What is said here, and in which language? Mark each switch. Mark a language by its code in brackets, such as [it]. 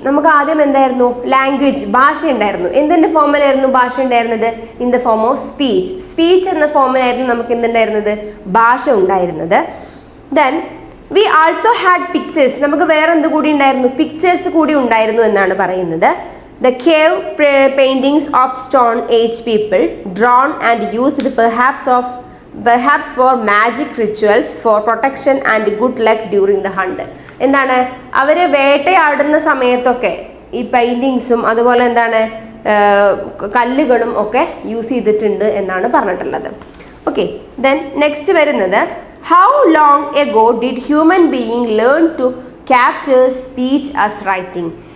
[ml] നമുക്ക് ആദ്യം എന്തായിരുന്നു, ലാംഗ്വേജ്, ഭാഷ ഉണ്ടായിരുന്നു. എന്തിൻ്റെ ഫോമിലായിരുന്നു ഭാഷ ഉണ്ടായിരുന്നത്, [en] in the form of speech [ml] എന്ന ഫോമിലായിരുന്നു നമുക്ക് എന്തുണ്ടായിരുന്നത്, ഭാഷ ഉണ്ടായിരുന്നത്. [en] then we also had pictures, [ml] നമുക്ക് വേറെ എന്ത് കൂടി ഉണ്ടായിരുന്നു, പിക്ചേഴ്സ് കൂടി ഉണ്ടായിരുന്നു എന്നാണ് പറയുന്നത്. [en] The cave paintings of Stone Age people drawn and used perhaps for magic rituals for protection and good luck during the hunt. [ml] എന്താണ്, അവർ വേട്ടയാടുന്ന സമയത്തൊക്കെ ഈ പെയിൻറ്റിങ്സും അതുപോലെ എന്താണ് കല്ലുകളും ഒക്കെ യൂസ് ചെയ്തിട്ടുണ്ട് എന്നാണ് പറഞ്ഞിട്ടുള്ളത്. [en] okay, then next [ml] വരുന്നത്, [en] How long ago did human being learn to capture speech as writing.